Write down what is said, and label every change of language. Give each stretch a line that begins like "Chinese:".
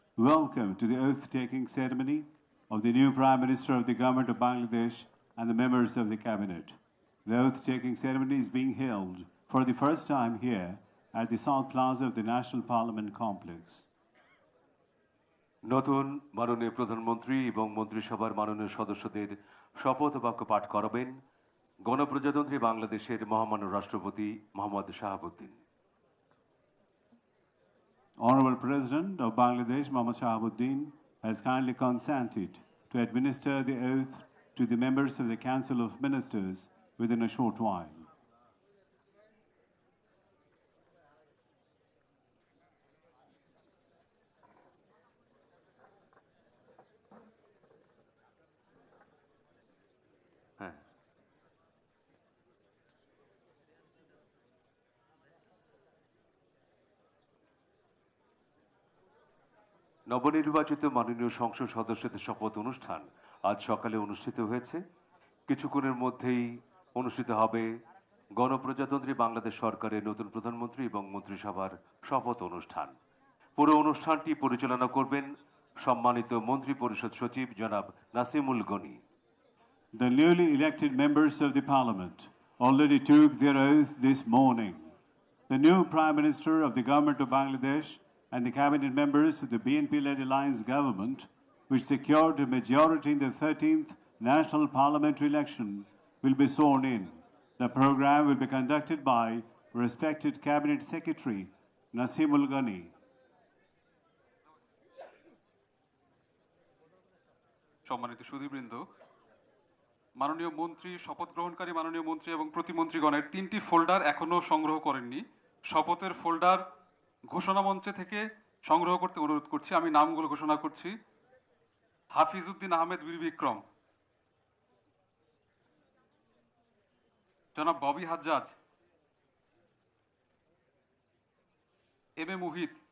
English: Welcome to the oath-taking ceremony of the new Prime Minister of the Government of Bangladesh and the members of the Cabinet. The oath-taking ceremony is being held for the first time here at the South Plaza of the National Parliament Complex.
Bangla: নতুন মাননীয় প্রধানমন্ত্রী এবং মন্ত্রিসভার মাননীয় সদস্যদের শপথ বাক্য পাঠ করাবেন গণপ্রজাতন্ত্রী বাংলাদেশের মহামান্য রাষ্ট্রপতি Mohammad Shahabuddin.
English: Honorable President of Bangladesh, Mohammad Shahabuddin, has kindly consented to administer the oath to the members of the Council of Ministers within a short while.
Bangla: নবনির্বাচিত মাননীয় সংসদ সদস্যদের শপথ অনুষ্ঠান আজ সকালে অনুষ্ঠিত হয়েছে। কিছুক্ষণের মধ্যেই অনুষ্ঠিত হবে গণপ্রজাতন্ত্রী বাংলাদেশ সরকারের নতুন প্রধানমন্ত্রী এবং মন্ত্রিসভার শপথ অনুষ্ঠান। পুরো অনুষ্ঠানটি পরিচালনা করবেন সম্মানিত মন্ত্রী পরিষদ সচিব জনাব Nasimul Gani.
English: The newly elected members of the Parliament already took their oath this morning. The new Prime Minister of the Government of Bangladesh and the cabinet members of the BNP-led alliance government, which secured a majority in the 13th National Parliamentary election, will be sworn in. The program will be conducted by respected Cabinet Secretary Nasimul Ghani.
Bangla: সম্মানিত সুধীবৃন্দ, মাননীয় মন্ত্রী, শপথ গ্রহণকারী মাননীয় মন্ত্রী এবং প্রতিমন্ত্রীগণের 3টি folder এখনো সংগ্রহ করেননি। শপথের ফোল্ডার ঘোষণা মঞ্চে থেকে সংগ্রহ করতে অনুরোধ করছি। আমি নামগুলো ঘোষণা করছি। হাফিজউদ্দিন আহমেদ বীর বিক্রম, জনাব ববি হাজ্জাজ, এম এ মুহিত।